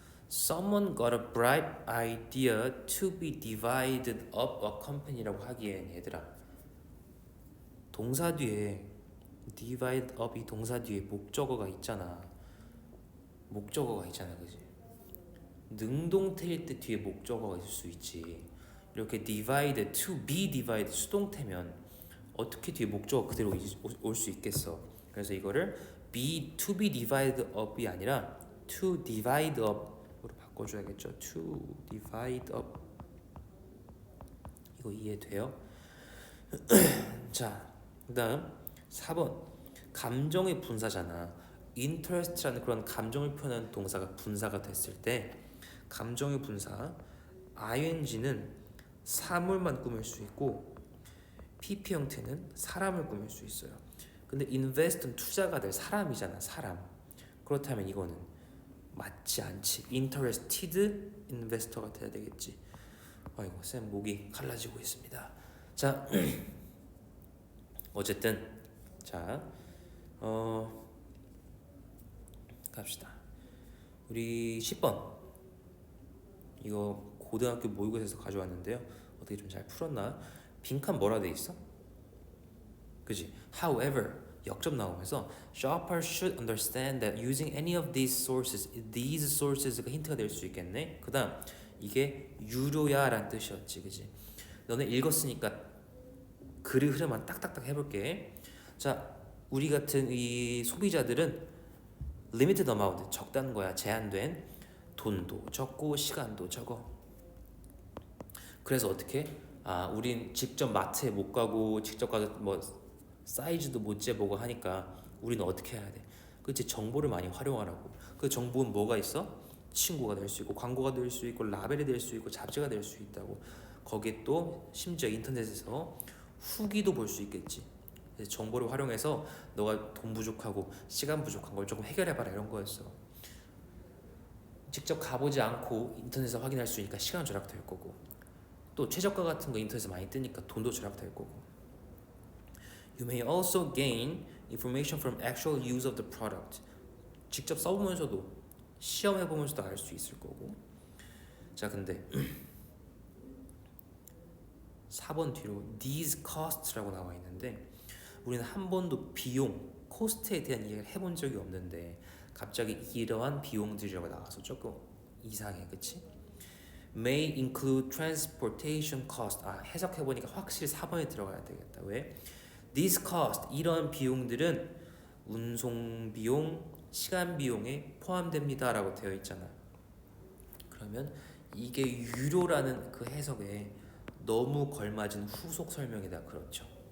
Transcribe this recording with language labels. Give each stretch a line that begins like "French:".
English: Someone got a bright idea to be divided up a company라고
Korean: 하기엔 얘들아 동사 뒤에 divide up 이 동사 뒤에 목적어가 있잖아. 그지? 능동태일 때 뒤에 목적어가 있을 수 있지. 이렇게 divide, to be divided 수동태면 어떻게 뒤에 목적어 그대로 올 수 있겠어. 그래서 이거를 to be divided up이 아니라 to divide up으로 바꿔줘야겠죠. to divide up 이거 이해돼요? 자, 그다음 4번 감정의 분사잖아. interest라는 그런 감정을 표현하는 동사가 분사가 됐을 때 감정의 분사 ing는 사물만 꾸밀 수 있고 pp 형태는 사람을 꾸밀 수 있어요. 근데 invest는 투자가 될 사람이잖아, 사람. 그렇다면 이거는 맞지 않지. interested investor가 돼야 되겠지. 아이고 쌤 목이 갈라지고 있습니다. 자, 어쨌든 자, 갑시다. 우리 10번 이거 고등학교 모의고사에서 가져왔는데요. 어떻게 좀 잘 풀었나? 빈칸 뭐라 돼 있어? 그지?
English: However
Korean: 역점 나오면서
English: shopper should understand that using any of these sources가
Korean: 힌트가 될 수 있겠네. 그다음 이게 유료야라는 뜻이었지, 그지? 너네 읽었으니까 글의 흐름만 딱딱딱 해볼게. 자, 우리 같은 이 소비자들은 limited amount 적다는 거야. 제한된 돈도 적고 시간도 적어. 그래서 어떻게? 우린 직접 마트에 못 가고 직접 가서 뭐 사이즈도 못 재보고 하니까 우리는 어떻게 해야 돼? 그치, 정보를 많이 활용하라고. 그 정보는 뭐가 있어? 친구가 될 수 있고 광고가 될 수 있고 라벨이 될 수 있고 잡지가 될 수 있다고. 거기에 또 심지어 인터넷에서 후기도 볼 수 있겠지. 그래서 정보를 활용해서 너가 돈 부족하고 시간 부족한 걸 조금 해결해봐라 이런 거였어. 직접 가보지 않고 인터넷에서 확인할 수 있으니까 시간 절약될 거고 또 최저가 같은 거 인터넷에서 많이 뜨니까 돈도 절약될 거고.
English: You may also gain information from actual use of the product.
Korean: 직접 써보면서도 시험해보면서도 알 수 있을 거고. 자, 근데 4번 뒤로 these cost라고 나와 있는데 우리는 한 번도 비용, 코스트에 대한 이야기를 해본 적이 없는데 갑자기 이러한 비용들이라고 나와서 조금 이상해, 그치?
English: May include transportation cost.
Korean: 해석해보니까 확실히 4번에 들어가야 되겠다. 왜? These cost, 이런 비용들은 운송 비용, 시간 비용에 포함됩니다 라고 되어 있잖아. 그러면 이게 유료라는 그 해석에 너무 걸맞은 후속 설명이다. 그렇죠.